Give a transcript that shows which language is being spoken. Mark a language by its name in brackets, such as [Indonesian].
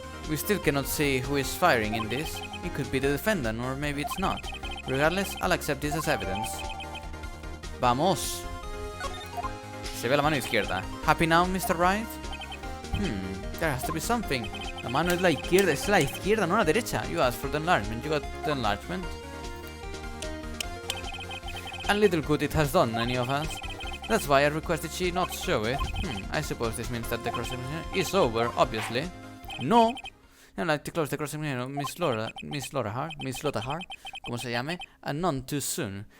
[English] We still cannot see who is firing in this. It could be the defendant, or maybe it's not. Regardless, I'll accept this as evidence. [Spanish] Vamos. Se ve la mano izquierda. [English] Happy now, Mr. Wright? There has to be something. [Spanish] La mano es la izquierda, no la derecha. [English] You asked for the enlargement, you got the enlargement. And little good it has done, any of us. That's why I requested she not show it. I suppose this means that the cross-examination is over, obviously. No. I'd like to close the cross-examination of Miss Lothar, [Spanish] como se llame, [English] and none too soon.